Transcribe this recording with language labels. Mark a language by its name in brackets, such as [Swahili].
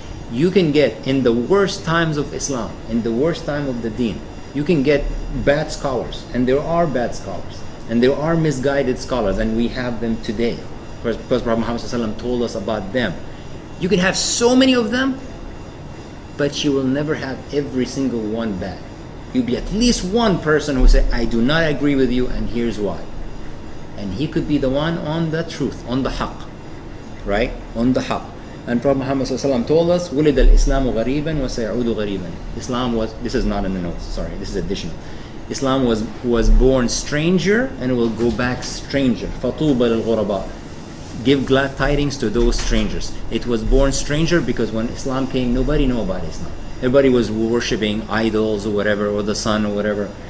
[English] You can get, in the worst times of Islam, in the worst time of the deen, you can get bad scholars, and there are bad scholars, and there are misguided scholars, and we have them today, because Prophet Muhammad ﷺ told us about them. You can have so many of them, but you will never have every single one bad. You'll be at least one person who say, I do not agree with you, and here's why. And he could be the one on the truth, on the haqq, right? On the haqq. And Prophet Muhammad ﷺ told us, [Arabic] وَلِدَ الْإِسْلَامُ غَرِيبًا وَسَيَعُودُ غَرِيبًا. [English] Islam was, this is not in the notes, sorry, this is additional. Islam was born stranger and will go back stranger. [Arabic] فَطُوبَ لِلْغُرَبَاء. [English] Give glad tidings to those strangers. It was born stranger because when Islam came, nobody knew about Islam. Everybody was worshipping idols or whatever, or the sun or whatever.